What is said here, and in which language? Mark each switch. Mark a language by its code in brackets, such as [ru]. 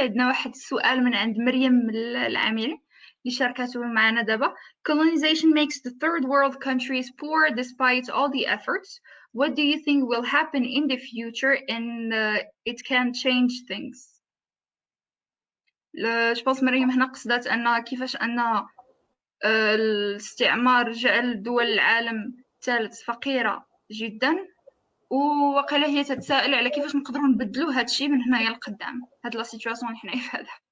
[ar] عندنا واحد السؤال من عند مريم العامري اللي شاركته معنا دابا. [en] Colonization makes the third world countries poor despite all the efforts. What do you think will happen in the future and it can change things? [fr] جو بونس [ar] مريم هنا قصدت ان كيفاش ان الاستعمار جعل دول العالم الثالث فقيرة جدا، ووقيلا هي تتساءل على كيفاش نقدروا نبدلوا هذا الشيء من هنايا لقدام، هاد [fr] لا سيتوياسيون [ar] اللي حنايا في هذا.